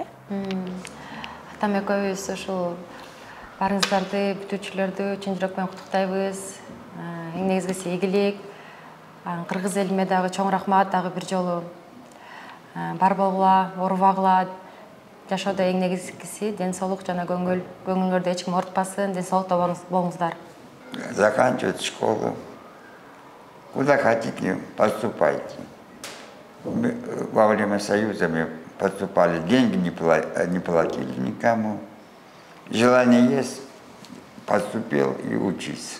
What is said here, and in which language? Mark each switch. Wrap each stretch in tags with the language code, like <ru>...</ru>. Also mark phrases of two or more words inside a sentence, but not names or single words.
<ky>Атам экөөбүз ушул барыңыздарды, бүтүүчүлөрдү чын жүрөк менен куттуктайбыз. Эң негизгиси ийгилик. Кыргыз элиме дагы чоң рахмат, дагы бир жолу. Бар болгула, оорубагыла. Жашоодо эң негизгиси ден соолук жана көңүл. Көңүлүңөрдү эч ким оорутпасын, ден соолукта болуңуздар.</ky> <ru>Заканчивать школу. Куда хотите, поступайте. Во время Союза мы поступали, деньги не платили никому. Желание есть, поступил и учись.</ru>